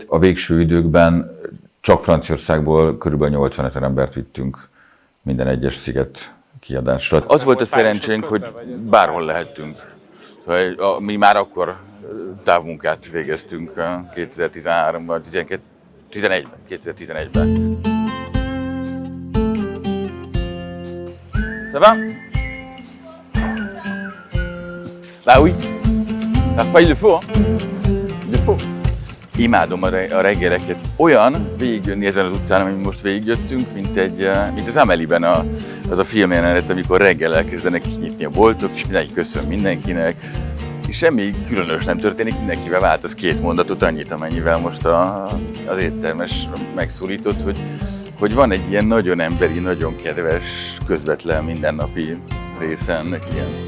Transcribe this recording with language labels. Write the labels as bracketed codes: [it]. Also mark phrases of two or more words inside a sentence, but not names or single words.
[hu] A végső időkben csak Franciaországból körülbelül 80 000 embert vittünk minden egyes sziget kiadásra. Az volt a szerencsénk, hogy bárhol lehettünk. Mi már akkor távmunkát végeztünk 2013-ban, 2011-ben. [fr] Ça va? Bah oui. Parfois il le faut, hein? Il le faut. [hu] Imádom a reggeleket. Olyan végigjönni ezen az utcán, amin most végigjöttünk, mint az Amélie-ben az a filmjelenet, amikor reggel elkezdenek kinyitni a boltok, és mindenki köszön mindenkinek. És semmi különös nem történik, mindenkivel változ 2 mondatot, annyit, amennyivel most az éttermes megszólított, hogy van egy ilyen nagyon emberi, nagyon kedves, közvetlen, mindennapi része ennek ilyen.